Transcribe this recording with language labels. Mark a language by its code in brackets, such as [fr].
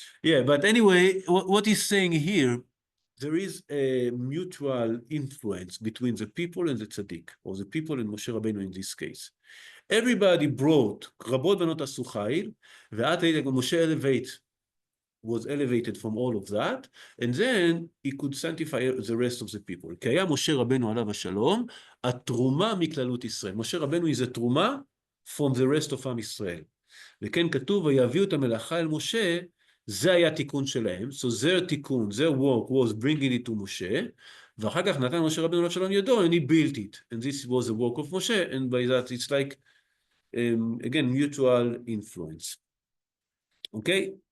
[en] Yeah, but anyway, what he's saying here, there is a mutual influence between the people and the tzaddik, or the people and Moshe Rabbeinu in this case. Everybody brought, [he] רבות בנות עשו חיל, ועד [en] Moshe was elevated from all of that, and then he could sanctify the rest of the people. [he] כי היה משה רבנו עליו השלום, התרומה מכללות ישראל. [en] משה רבנו is a תרומה from the rest of עם ישראל. [he] וכן כתוב, ויביאו את המלאכה אל משה, זה היה תיקון שלהם, [en] so their תיקון, their work was bringing it to משה, [he] ואחר כך נתן משה רבנו עליו השלום ידו, [en] and he built it, and this was the work of Moshe, and by that it's like, again, mutual influence. Okay?